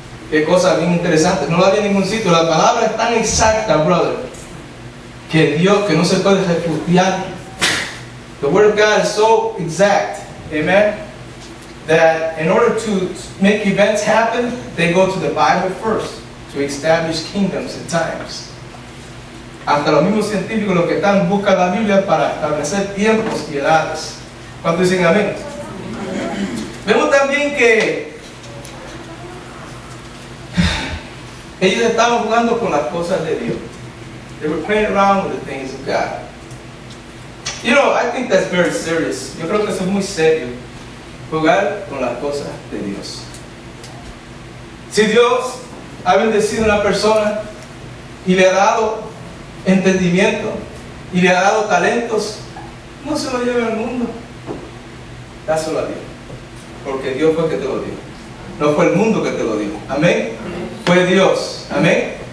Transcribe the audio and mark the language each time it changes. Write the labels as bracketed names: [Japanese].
[Spanish] Qué cosa bien interesante, no la había en ningún sitio. La palabra es tan exacta, brother, que no se puede refutar. [English] The word of God is so exact, amen, that in order to make events happen, they go to the Bible first to establish kingdoms and times. [Spanish] Hasta los mismos científicos, los que están buscan la Biblia para establecer tiempos y edades. ¿Cuántos dicen amén? Vemos también que ellos estaban jugando con las cosas de Dios. [English] They were playing around with the things of God. You know, I think that's very serious. [Spanish] Yo creo que eso es muy serio. Jugar con las cosas de Dios. Si Dios ha bendecido a una persona y le ha dado entendimiento y le ha dado talentos, no se lo lleve al mundo, dáselo a Dios, porque Dios fue el que te lo dio, no fue el mundo que te lo dio. Amén. Fue Dios. Amén.